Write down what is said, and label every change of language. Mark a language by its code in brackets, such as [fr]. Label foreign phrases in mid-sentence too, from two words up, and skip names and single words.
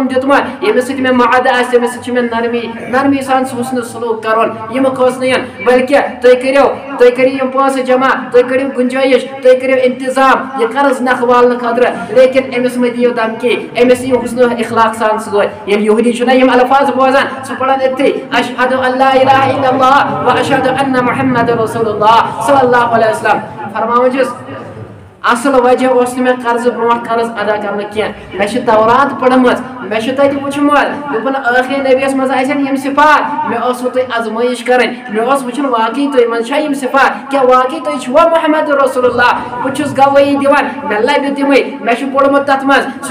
[ks] دیُتمُت ییٚمِس سۭتۍ مےٚ معادٕ آسہِ تٔمِس سۭتۍ چھُ مےٚ نرمی سان حُسنہٕ سلوٗک کرُن یہِ مہٕ کھوژنٲیِن بلکہِ تُہۍ کٔرِو یِم پونٛسہٕ جمع تُہۍ کٔرِو گُنجٲیِش تُہۍ کٔرِو انتظام یہِ قرض نکھٕ والنہٕ خٲطرٕ لیکن أمِس مہٕ دِیِو دھمکی أمِس یِیِو حُسنہٕ اخلاق سان سۭتۍ ییٚلہِ یہوٗدی چھُنہ یِم الفاظ بوزان سُہ پران أتھی [ar] اشہدُ ان لا الہ الا اللہ و اشہدُ ان محمد رسول اللہ صلی اللہ علیہ وسلم [ks] فرماوان چھُس اصل وجہ اوس نہٕ مےٚ قرض برونٛٹھ قرض ادا کرنہٕ کینٛہہ مےٚ چھِ تورات پٔرمٕژ مےٚ چھُ تتہِ وٕچھمُت دوٚپُن ٲخری نبیَس منٛز آسن یِم صفات مےٚ ٲسوٕ تۄہہِ آزمٲیش کرٕنۍ مےٚ اوس وٕچھُن واقعی تُہۍ منٛز چھا یِم صفات کیٛاہ واقعی تُہۍ چھُوا محمد رسول اللہ بہٕ چھُس گوٲہی دِوان مےٚ لبہِ تِمٕے مےٚ چھُ پوٚرمُت تتھ منٛز